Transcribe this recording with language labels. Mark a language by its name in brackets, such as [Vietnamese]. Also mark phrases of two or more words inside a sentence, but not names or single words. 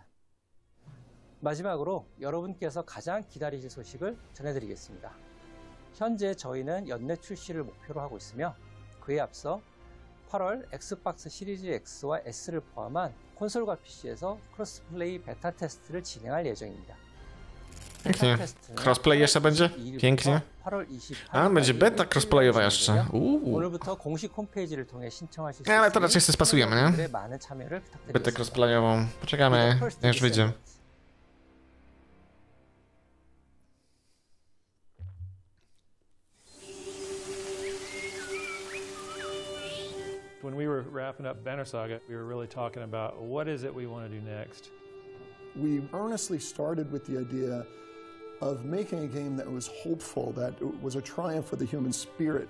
[Korean] 마지막으로 여러분께서 가장 기다리실 소식을 전해드리겠습니다. 현재 저희는 연내 출시를 목표로 하고 있으며 그에 앞서 8월 엑스박스 시리즈 X와 S를 포함한 콘솔과 PC에서 크로스플레이 베타 테스트를 진행할 예정입니다. [Polish] Pięknie. Crossplay jeszcze będzie? Pięknie. A, będzie beta crossplayowa jeszcze. [Korean] 오늘부터 공식 홈페이지를 통해 신청하실 수 [Polish] Ale to raczej sobie spasujemy, nie? [Korean] 많은 참여를 부탁드리겠습니다. [Polish] Betę crossplayową. Poczekamy, już wyjdzie. [English] When we were wrapping up Banner Saga, we were really talking about what is it we want to do next. We earnestly started with the idea of making a game that was hopeful, that was a triumph for the human spirit.